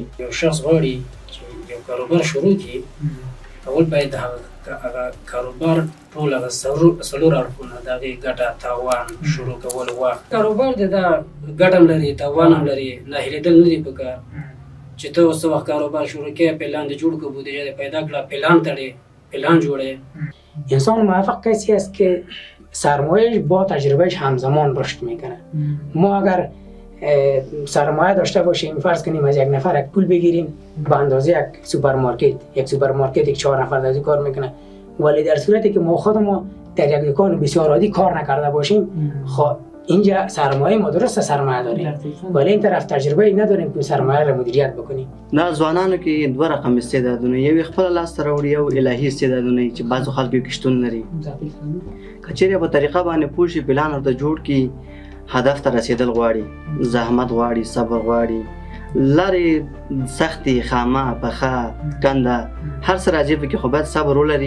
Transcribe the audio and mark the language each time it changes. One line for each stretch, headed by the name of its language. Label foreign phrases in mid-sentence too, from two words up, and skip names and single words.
Pashto: یو شخص غواړي چې یو کاروبار شروع کړي، اول باید هغه کاروبار ټول هغه څلور اړخونه د هغې ګټه، تاوان، شروع کول، وخت. کاروبار دی دا ګټه هم لري، تاوان هم لري، ناهیلېدل نه دي پکار. چې ته اوس څه وخت کاروبار شروع کړې، پلان دې جوړ کړه، بودیجه دې پیدا کړه، پلان تړې، پلان جوړې.
Persian: انسان موفق کسی است که سرمایهش با تجربهش همزمان رشد میکنه. ما اگر سرمایه داشته باشیم، فرض کنیم از یک نفر یک پول بگیریم به اندازه یک سوپرمارکت 4 نفر در کار میکنه، ولی در صورتی که ما خودمون در یک دکان بسیار عادی کار نکرده باشیم، خب اینجا سرمایه ما درسته سرمایه داریم ولی این طرف تجربه نداریم که سرمایه را مدیریت بکنیم.
Pashto: دا ځوانانو کې دوه رقم استعدادونه، یو خپل لاس ته راوړي، یو الهي استعدادونه چې بعضو خلکو کې شتون لري. که چیرې په طریقه باندې پوه شي، پلان ورته جوړ کړي، هدف ته رسیدل غواړي، زحمت غواړي، صبر غواړي، لارې سختې، خامه، پخه، کنده، هر څه راځي پکې، خو باید صبر ولري.